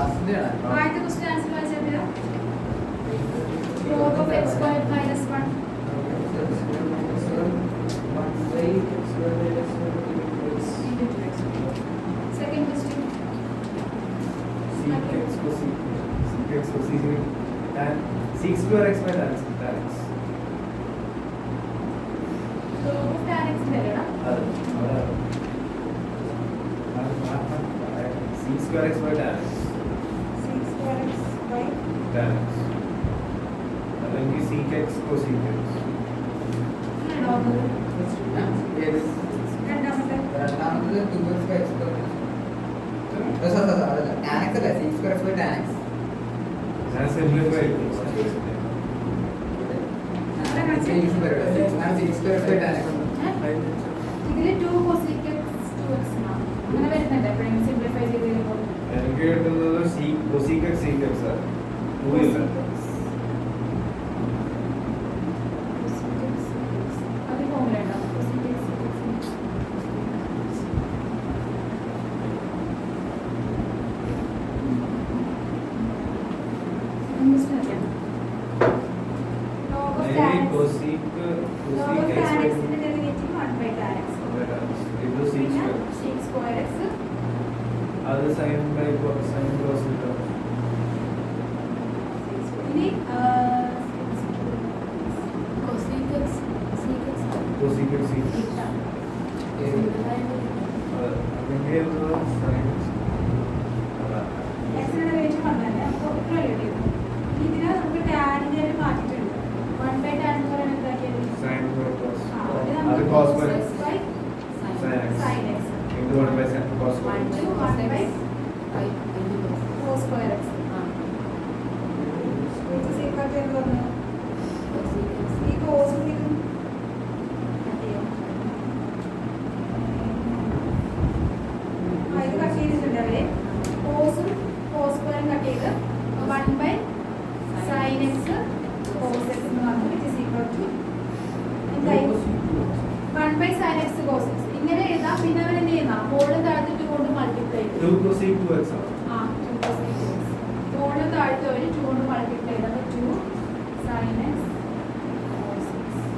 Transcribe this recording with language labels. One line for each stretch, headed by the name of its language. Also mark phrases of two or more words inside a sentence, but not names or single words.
Malayalam: ചെയ്യണം. ആദ്യത്തെ ക്വസ്റ്റ്യൻ ആൻസർ വായിച്ചാൽ
English: log of x squared minus 1. Into 2x. Second question. Sec x cosecant tan sec square x by tan x. Log of tan x അല്ലേടാ? Sec square x by tan x. Six square x by Tan x. അല്ലെങ്കിൽ sec x cosec x.
Malayalam: ആണോ അത്?
English: Yes.
Malayalam: രണ്ടാമത്തെ
English: രണ്ടാമത് 2x by x square. അതല്ല tan x അല്ല sec square x by tan x.
Malayalam: ഞാൻ simplify ചെയ്തു.
English: sec square x by tan x.
Malayalam: ഇതില് 2
English: cosec x
Malayalam: 2x ആണ്. അങ്ങനെ വരുന്നുണ്ട് എപ്പോഴെങ്കിലും സിംപ്ലിഫൈ ചെയ്ത് കഴിയുമ്പോൾ. എനിക്ക് കിട്ടുന്നത്
English: cosec x sec x
Malayalam: ആണ്. 2 ഇല്ല. അത് ഫോർമുല ഉണ്ടോ?
English: cosec x sec x. Log of tan x. cosec Log of x tan by
Malayalam: x ന്റെ ഡെറിവേറ്റീവ്
English: 1 by tan x.
Malayalam: ഇത് sec പിന്നെ
English: square. sec square x അത് sin by sin cos theta.
Malayalam: ഇനി
English: cosec x sec x cosec x sec x. അല്ലെങ്കിൽ sin
Malayalam: x ന്റെ ഡെറിവേറ്റീവ് വന്നല്ലേ അപ്പോൾ റിലേറ്റ് ചെയ്തു. ഇതിനെ നമുക്ക് ടാനിന്റെ ഒരു മാറ്റിയിട്ടുണ്ട്.
English: 1 by tan
Malayalam: എന്ന് പറയുന്നത് എന്താക്കിയത്?
English: sin by cos.
Malayalam: അത്
English: അത് cos by x by sin x. sin x. into 1 by sin cos square. 1 to 1 by cos square x. which is equal to
Malayalam: എന്ത് പറഞ്ഞു? ഈ cos ഉം ഇതും ഇത് കട്ട് ചെയ്തിട്ടുണ്ട് അവര്. കോസും കോസ് സ്ക്വയറും കട്ട് ചെയ്ത്
English: 1 by sin x cos x
Malayalam: എന്ന് പറഞ്ഞു
English: which is equal to
Malayalam: എന്തായി?
English: 1 by sin x cos x.
Malayalam: ഇങ്ങനെ എഴുതാം. പിന്നെ അവൻ എന്ത് ചെയ്യുന്ന ഹോള് താഴ്ത്തിട്ട് കൊണ്ട് മൾട്ടിപ്ലൈ ചെയ്തു.
English: 2 cosec 2x ആണ്.
Malayalam: ആ 2 cos x. ഹോള് താഴ്ത്തി ഒരു 2 കൊണ്ട് മൾട്ടിപ്ലൈ ചെയ്ത് അപ്പോൾ
English: 2 sin x cos x.